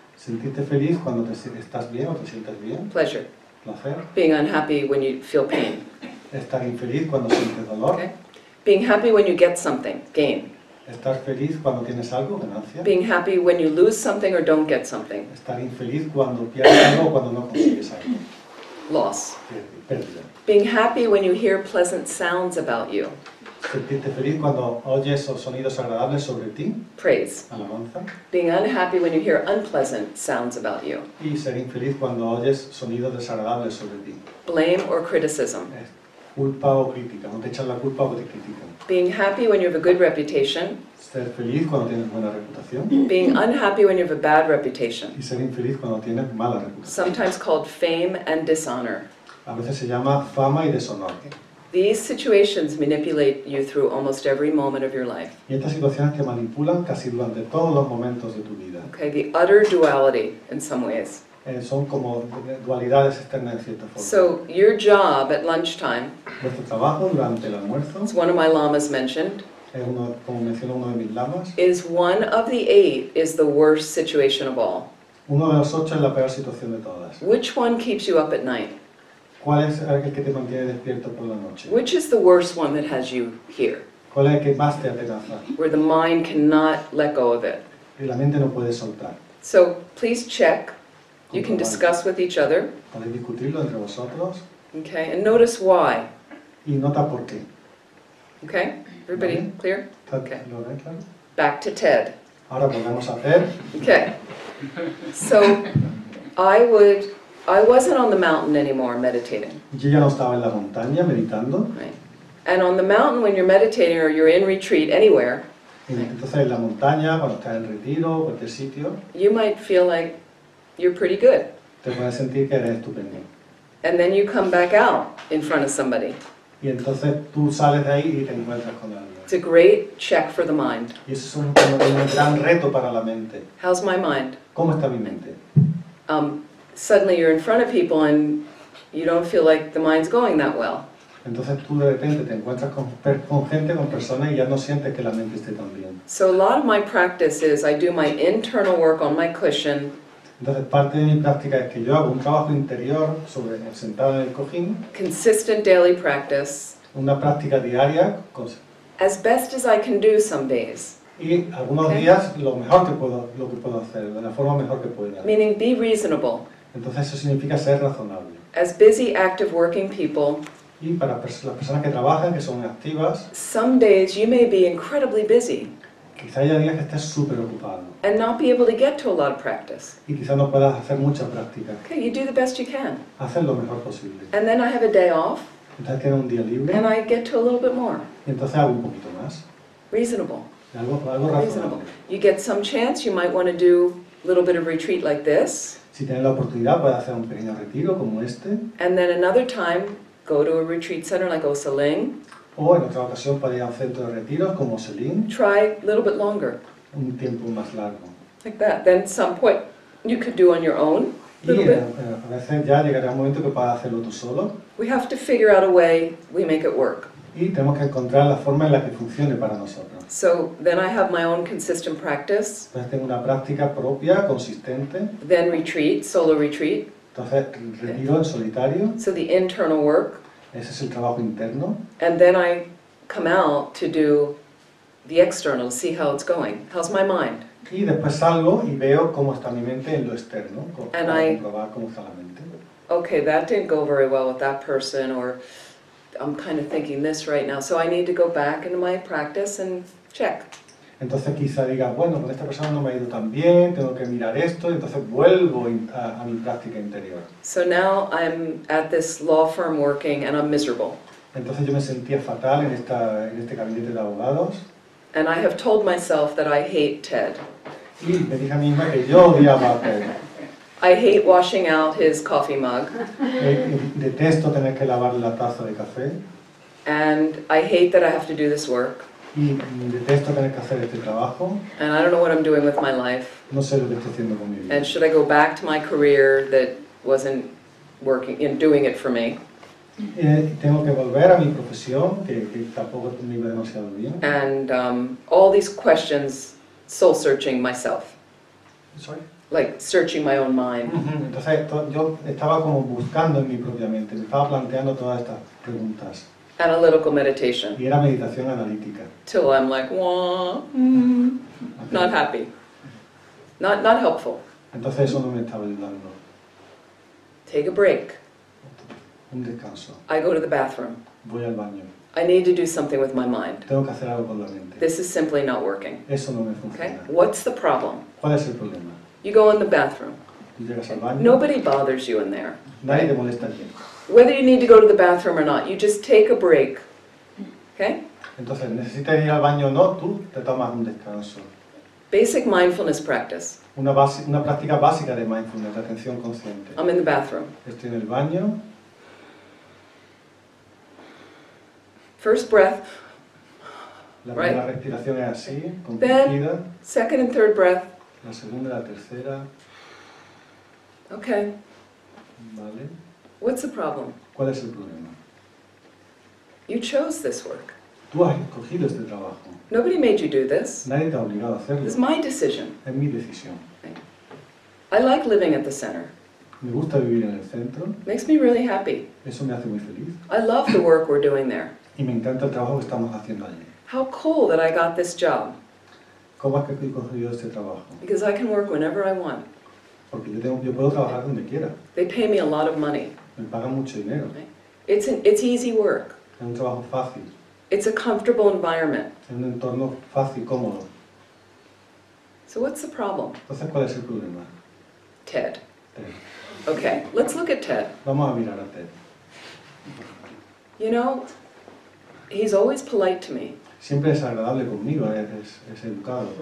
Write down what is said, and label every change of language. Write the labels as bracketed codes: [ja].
[es] sentirte feliz cuando estás bien o te sientes bien, [en] pleasure. [es] placer. [en] Being unhappy when you feel pain. [es] Estar infeliz cuando sientes dolor. [en] Okay? Being happy when you get something, gain. [es] Estar feliz cuando tienes algo, ganancia. [en] Being happy when you lose something or don't get something, [es] Estar infeliz cuando pierdes algo o cuando no consigues algo. [en] loss. [es] Pérdida. [en] Being happy when you hear pleasant sounds about you, [es] Sentirte feliz cuando oyes sonidos agradables sobre ti, [en] praise. [es] alabanza. [en] Being unhappy when you hear unpleasant sounds about you, [es] Y ser infeliz cuando oyes sonidos desagradables sobre ti. [en] blame or criticism. [es] Culpa o crítica, no te echan la culpa o te critican. [en] Being happy when you have a good reputation, [es] Ser feliz cuando tienes buena reputación [en] being unhappy when you have a bad reputation, [es] y ser infeliz cuando tienes mala reputación. [en] sometimes called fame and dishonor. [es] A veces se llama fama y deshonor. [en] These situations manipulate you through almost every moment of your life. [es] Y estas situaciones te manipulan casi durante todos los momentos de tu vida. [en] Okay, the utter duality in some ways. [es] Son como dualidades externas en cierta forma. [en] So your job at lunchtime, [es] Vuestro trabajo durante el almuerzo, [en] as one of my lamas mentioned, [es] como mencionó uno de mis lamas, [en] is one of the 8 is the worst situation of all. [es] uno de los 8 es la peor situación de todas. [en] Which one keeps you up at night? [es] ¿Cuál es el que te mantiene despierto por la noche? [en] Which is the worst one that has you here, [es] ¿Cuál es el que más te atenaza? [en] where the mind cannot let go of it? [es] Y la mente no puede soltar. [en] So please check. You can discuss with each other, [es] Podéis discutirlo entre vosotros [en] okay, and notice why. [es] y nota por qué. [en] Okay, everybody clear? Okay. [es] ¿Lo ves, claro? [en] Back to TED. [es] Ahora volvemos a hacer. [en] Okay. So I wasn't on the mountain anymore meditating. [es] Yo ya no estaba en la montaña meditando. [en] Right? And on the mountain, when you're meditating or you're in retreat anywhere, [es] Y entonces en la montaña, cuando estás en retiro, cualquier sitio, [en] you might feel like you're pretty good. [es] te puedes sentir que eres estupendo. [en] And then you come back out in front of somebody. [es] Y entonces tú sales de ahí y te encuentras con alguien. [en] It's a great check for the mind. [es] Y eso es un gran reto para la mente. [en] How's my mind? [es] ¿Cómo está mi mente? [en] Suddenly you're in front of people and you don't feel like the mind's going that well. [es] Entonces tú de repente te encuentras con gente, con personas y ya no sientes que la mente esté tan bien. [en] So a lot of my practice is I do my internal work on my cushion. [es] Entonces parte de mi práctica es que yo hago un trabajo interior sobre sentado en el cojín, [en] Consistent daily practice, [es] una práctica diaria [en] as best as I can do some days. [es] y algunos [en] Okay. [es] días lo que puedo hacer, de la forma mejor que pueda. [en] Meaning be reasonable. [es] Entonces eso significa ser razonable. [en] As busy, active working people, [es] Y para las personas que trabajan, que son activas, [en] some days you may be incredibly busy [es] quizá haya días que estés súper ocupado [en] and not be able to get to a lot of practice. [es] y quizá no puedas hacer mucha práctica. [en] Okay, you do the best you can. [es] Hacer lo mejor posible. [en] And then I have a day off [es] Entonces tienes un día libre [en] and I get to a little bit more. [es] y entonces hago un poquito más. [en] Reasonable. [es] Algo [en] Reasonable. [es] razonable. [en] You get some chance, you might want to do a little bit of retreat like this. [es] Si tienes la oportunidad, puedes hacer un pequeño retiro como este, [en] And then another time, go to a retreat center like Osaling. [es] o en otra ocasión puedes ir a un centro de retiros como Selin, [en] Try a little bit longer, un tiempo más largo. like that. Then some point you could do on your own, a [es] Y [en] little bit. [es] a veces ya llegará un momento que puedas hacerlo tú solo [en] We have to figure out a way we make it work. [es] y tenemos que encontrar la forma en la que funcione para nosotros. [en] So then I have my own consistent practice, [es] Entonces tengo una práctica propia, consistente, [en] then retreat, solo retreat. [es] entonces retiro en solitario, [en] So the internal work, [es] ese es el trabajo interno, [en] and then I come out to do the external, see how it's going. How's my mind? [es] y después salgo y veo cómo está mi mente en lo externo, [en] And [es] para [en] I- [es] comprobar cómo está la mente. [en] Okay, that didn't go very well with that person, or I'm kind of thinking this right now, so I need to go back into my practice and check. [es] Entonces quizá diga, bueno, con esta persona no me ha ido tan bien, tengo que mirar esto, y entonces vuelvo a mi práctica interior. [en] So now I'm at this law firm working and I'm miserable. [es] Entonces yo me sentía fatal en este gabinete de abogados [en] And I have told myself that I hate TED. [es] y me dije a mí misma que yo odiaba a Ted. [en] I hate washing out his coffee mug, [es] Detesto tener que lavar la taza de café [en] and I hate that I have to do this work, [es] y detesto tener que hacer este trabajo. [en] and I don't know what I'm doing with my life, [es] No sé lo que estoy haciendo con mi vida. [en] and should I go back to my career that wasn't working, doing it for me, [es] Tengo que volver a mi profesión, que tampoco me iba demasiado bien. [en] and all these questions, soul-searching myself, Sorry. like searching my own mind. [es] Entonces yo estaba como buscando en mi propia mente, me estaba planteando todas estas preguntas. [en] Analytical meditation, [es] Y era meditación analítica. [en] till I'm like, wah, not happy, not helpful. [es] Entonces eso no me estaba ayudando. [en] Take a break. [es] Un descanso. [en] I go to the bathroom. [es] Voy al baño. [en] I need to do something with my mind. [es] Tengo que hacer algo con la mente. [en] This is simply not working. [es] Eso no me [en] Okay? [es] funciona. [en] What's the problem? [es] ¿Cuál es el problema? [en] You go in the bathroom. [es] Tú llegas al baño, [en] Nobody bothers you in there. [es] nadie te molesta allí. [en] Whether you need to go to the bathroom or not, you just take a break. Okay? [es] Entonces, necesitas ir al baño o no, tú te tomas un descanso. [en] Basic mindfulness practice. [es] Una práctica básica de mindfulness, de atención consciente. [en] I'm in the bathroom. [es] Estoy en el baño, [en] First breath, [es] la [en] Right. [es] primera respiración es así, [en] Then- [es] comprimida, [en] second and third breath. [es] la segunda y la tercera, [en] Okay. [es] ¿vale? [en] What's the problem? [es] ¿Cuál es el problema? [en] You chose this work. [es] Tú has escogido este trabajo, [en] Nobody made you do this. [es] nadie te ha obligado a hacerlo, [en] It's my decision. [es] es mi decisión. [en] I like living at the center. [es] Me gusta vivir en el centro, [en] Makes me really happy. [es] eso me hace muy feliz [en] I love the work we're doing there. [es] y me encanta el trabajo que estamos haciendo allí. [en] How cool that I got this job, [es] ¿Cómo es que he conseguido este trabajo? [en] because I can work whenever I want. [es] Porque yo puedo trabajar donde quiera, [en] They pay me a lot of money. [es] me pagan mucho dinero, [en] It's easy work. [es] es un trabajo fácil, [en] It's a comfortable environment. [es] es un entorno fácil, cómodo. [en] So what's the problem? [es] Entonces, ¿cuál es el problema? [en] Ted. [es] Ted. [en] Okay, let's look at Ted. [es] Vamos a mirar a Ted. [en] You know, he's always polite to me. [es] Siempre es agradable conmigo, es educado.